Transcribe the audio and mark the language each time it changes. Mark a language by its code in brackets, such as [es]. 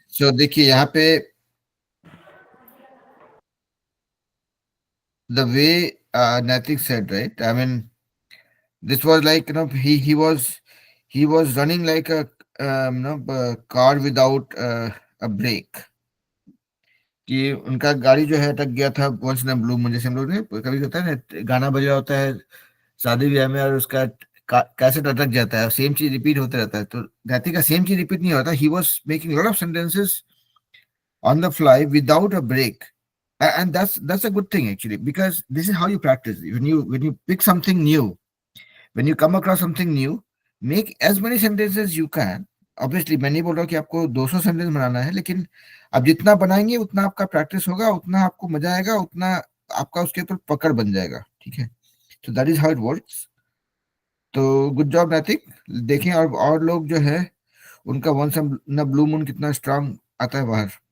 [hi] सो देखिए यहाँ पे [en] the way Natik said, right? I mean, this was like, he was running like a car without a brake. [hi] कि उनका गाड़ी जो है अटक गया था [en] Once in blue moon. [hi] जैसे हम लोग ने कभी होता है ना, गाना बजा होता है शादी ब्याह में और उसका कैसेट अटक जाता है, सेम चीज रिपीट होता रहता है. तो नैतिक का सेम चीज रिपीट नहीं होता. [en] He was making lot of sentences on the fly without a break. And that's a good thing actually, because this is how you practice. When you pick something new, when you come across something new, make as many sentences you can. [hi] Obviously मैं नहीं बोल रहा कि आपको 200 sentence बनाना है, लेकिन आप जितना बनाएंगे उतना आपका प्रैक्टिस होगा, उतना आपको मजा आएगा, उतना आपका उसके ऊपर पकड़ बन जाएगा. ठीक है, तो [en] That is how it works. [hi] तो [en] Good job Naitik. [hi] देखें और लोग जो है उनका [en] once in blue moon [hi] कितना स्ट्रांग आता है बाहर.